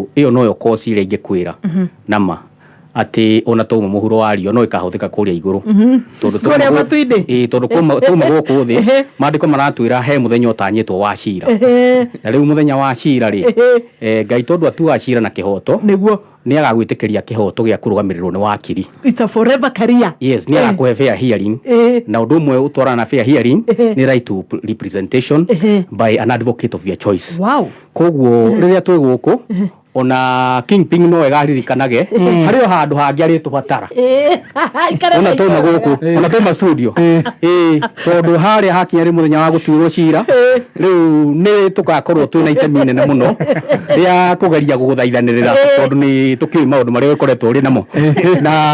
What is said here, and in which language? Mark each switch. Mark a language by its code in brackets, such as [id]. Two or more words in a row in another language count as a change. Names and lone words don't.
[ki] tondu iyo noyo kosi ile ingikwira nama ati ona tuma muhuro wario no ikahuthika kuria iguru tondu tuma guku thi mandiko maratwira he muthenya utanyitwo wa cira na riu muthenya wa cira ri Ngai tondu atua cira na kihoto niguo ni agagwitikiria kihoto gia kurugamirirwo ni Wakiri. [en] It's a forever career. [ki] Yes, ni agakuhe [en] fair hearing [ki] na undu umwe utwarana na [en] fair hearing [ki] ni [en] right to representation by an advocate of your choice. Wow. [ki] Koguo riria twi guku ona Kingpin no egaririkanage hario handu hangi ari tubatara ona tuma guku ona tuma studio tondu haria hakinya ri muthenya wa gutuirwo cira riu ni tugakorwo twina itemi nene muno ria kugeria guguthaithanirira tondu ni tukiui maundu maria ukoretwo ri namo na